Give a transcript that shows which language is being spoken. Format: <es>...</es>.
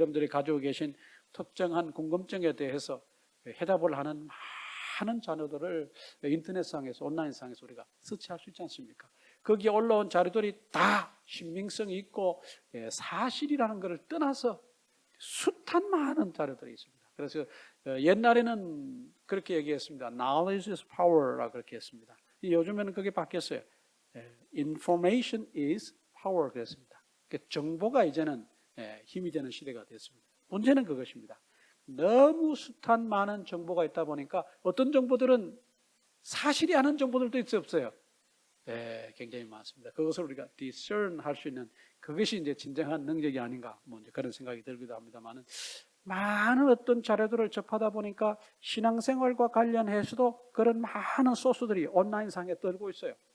<ko>여러분들이 가지고 계신 특정한 궁금증에 대해서 해답을 하는 많은 자료들을 인터넷상에서 온라인상에서 우리가 서치할 수 있지 않습니까? 거기에 올라온 자료들이 다 신빙성이 있고 사실이라는 것을 떠나서 숱한 많은 자료들이 있습니다. 그래서 옛날에는 그렇게 얘기했습니다.</ko> <en>Knowledge is power</en> <ko>라고 그렇게 했습니다. 요즘에는 그게 바뀌었어요.</ko> <en>Information is power</en> <ko>그랬습니다. 정보가 이제는 힘이 되는 시대가 됐습니다. 문제는 그것입니다. 너무 숱한 많은 정보가 있다 보니까 어떤 정보들은 사실이 아닌 정보들도 없어요. 굉장히 많습니다. 그것을 우리가 discern 할 수 있는 그것이 이제 진정한 능력이 아닌가 뭐 이제 그런 생각이 들기도 합니다만은 많은 어떤 자료들을 접하다 보니까 신앙생활과 관련해서도 그런 많은 소스들이 온라인상에 떨고 있어요.</ko>